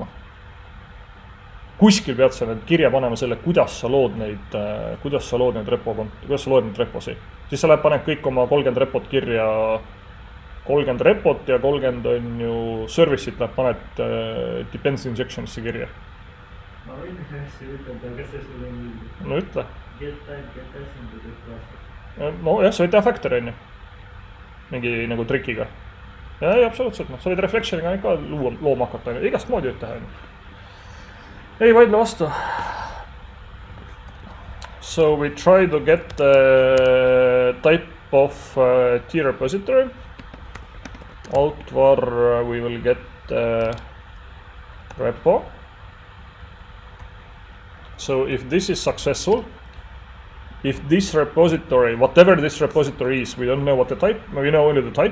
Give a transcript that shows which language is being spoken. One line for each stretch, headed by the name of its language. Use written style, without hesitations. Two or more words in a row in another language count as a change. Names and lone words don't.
Estonian: Kuskil pead sa need kirja panema selle, kuidas sa lood neid reposi. Siis sa lähed paned kõik oma 30 repot kirja, 30 repot ja 30 on ju service'it läheb paned
English: dependency injection'isse
Estonian: kirja. Ma võin hästi ütelda, kas see sul on nii? No ütle.
English: Get type, get assembled, get process.
Estonian: No jah, sa võid teha factory on ju. Mingi nagu trikiga. Ja absoluutselt, sa võid reflection'iga ka looma hakata, igast moodi võid teha. Ei vaidle vastu.
English: So we try to get the type of T repository. Out var we will get repo. So if this is successful, if this repository, whatever this repository is, we don't know what the type, we know only the type.